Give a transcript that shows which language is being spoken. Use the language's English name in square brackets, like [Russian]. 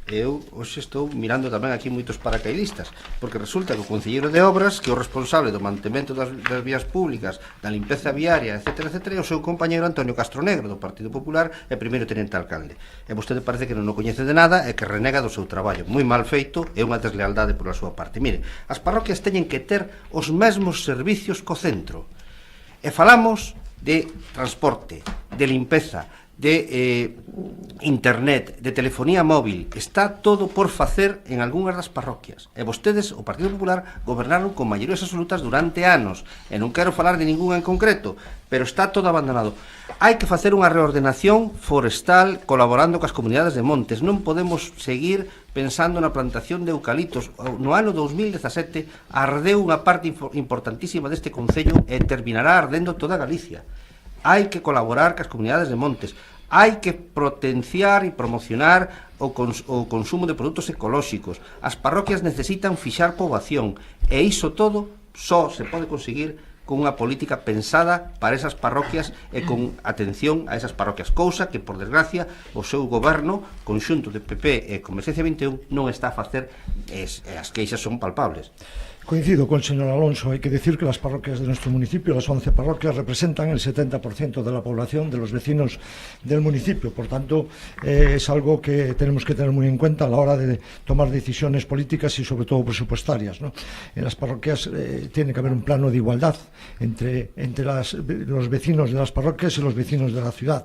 [Galician] Eu hoxe estou mirando tamén aquí moitos paracaidistas, porque resulta que o concelleiro de obras, que é o responsable do mantemento das vías públicas, da limpeza viaria, etc., etc., é o seu compañeiro Antonio Castronegro, do Partido Popular, e primeiro tenente alcalde. E vostede parece que non o coñece de nada e que renega do seu traballo. Moi mal feito e unha deslealdade pola súa parte. Mire, as parroquias teñen que ter os mesmos servicios co centro. E falamos de transporte, de limpeza, de internet, de telefonía móvil. Está todo por facer en algunhas das parroquias. E vostedes, o Partido Popular, gobernaron con maiorías absolutas durante anos. E non quero falar de ninguna en concreto, pero está todo abandonado. Hai que facer unha reordenación forestal colaborando coas comunidades de montes. Non podemos seguir pensando na plantación de eucaliptos. No ano 2017 ardeu unha parte importantísima deste concello e terminará ardendo toda Galicia. Hai que colaborar coas comunidades de montes. Hai que potenciar e promocionar o consumo de produtos ecolóxicos. As parroquias necesitan fixar poboación e iso todo só se pode conseguir con unha política pensada para esas parroquias e con atención a esas parroquias, cousa que, por desgracia, o seu goberno, conxunto de PP e Converxencia 21, non está a facer, e as queixas son palpables. [Spanish] Coincido con el señor Alonso. Hay que decir que las parroquias de nuestro municipio, las 11 parroquias, representan el 70% de la población, de los vecinos del municipio. Por tanto, es algo que tenemos que tener muy en cuenta a la hora de tomar decisiones políticas y sobre todo presupuestarias, ¿no? En las parroquias tiene que haber un plano de igualdad entre los vecinos de las parroquias y los vecinos de la ciudad.